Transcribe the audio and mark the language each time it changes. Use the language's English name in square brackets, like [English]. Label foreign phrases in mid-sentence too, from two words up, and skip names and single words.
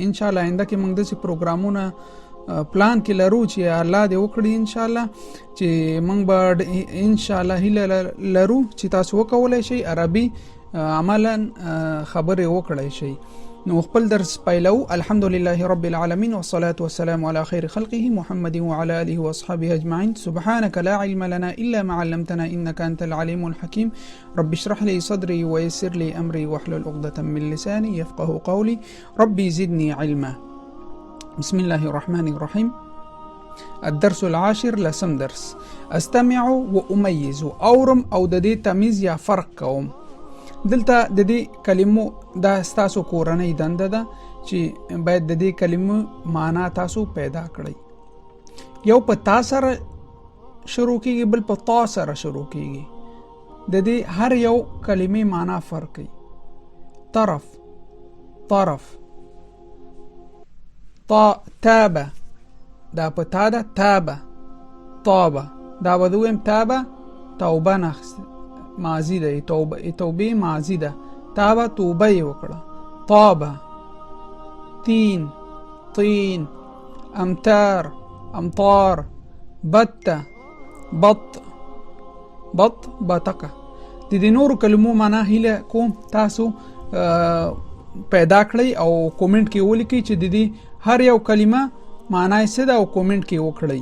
[Pashto] انشاءالله آینده کې موږ داسې پروګرامونه پلان کې لرو چې الله دې وکړي انشاءالله چې موږ به انشاءالله هیله لرو چې تاسو وکولی شئ عربي عملا خبرې وکړی شئ. نو خپل درس پیلو. [Arabic] الحمدلله رب العالمين والصلاة والسلام على خير خلقه محمد وعلى آله وأصحابه أجمعين. سبحانك لا علم لنا إلا ما علمتنا إنك أنت العليم الحكيم. رب اشرح لي صدري ويسر لي أمري واحلل عقدة من لساني يفقه قولي. ربي زدني علما. بسم الله الرحمن الرحيم. الدرس العاشر لسم درس. استمع واميز، [Pashto] اورم او د دې تمیز یا فرق کوم. دلته د دې کلمو دا ستاسو کورنۍ دنده ده چې باید د دې کلمو معنا تاسو پیدا کړئ. یو په تا سره شروع کیږي، بل په تا سره شروع کیږي. د دې هر یو کلمې معنا فرق کوي. [Arabic] طرف، طرف. تابه، [Pashto] دا په تا ده. [Arabic] تابه، طابه. [Pashto] دا به دویم تابه، توبه نخست ماضی ده. توبه ماضی ده. تابه توبه یې وکړه. طابه. [Arabic] تین، طین. امتار، امطار. بته، بط، بط، بطقه. [Pashto] د دې نورو کلمو معنا هیله کوم تاسو پیدا کړئ او کومنټ کې ولیکئ چې د دې هر یو کلمه معنا یې څه ده او کومنټ کې وکړئ.